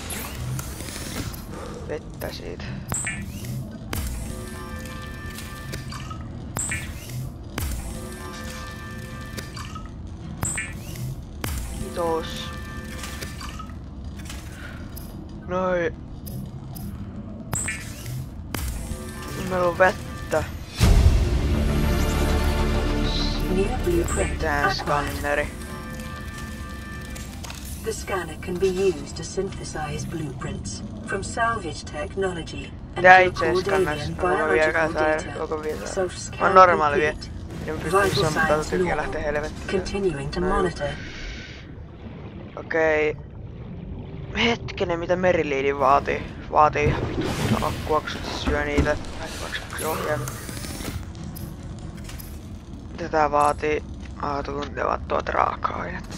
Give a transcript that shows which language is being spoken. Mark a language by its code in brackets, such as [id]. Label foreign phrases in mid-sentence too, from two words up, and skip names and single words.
[fi] Vettä siitä. Kiitos. Noin. Meillä on vettä. Tää skanneri. [en] The scanner can be used to synthesize blueprints from salvage technology and record alien biological data. [fi] On normaali vie. [en] Vital signs continuing to monitor. [fi] Okei. Hetkinen, mitä meriliidi vaatii? Vaatii ihan vittu akkua, kun se syö niitä. Ohjaimet. Mitä tää vaatii? Tuntevat tuota raaka-ainetta.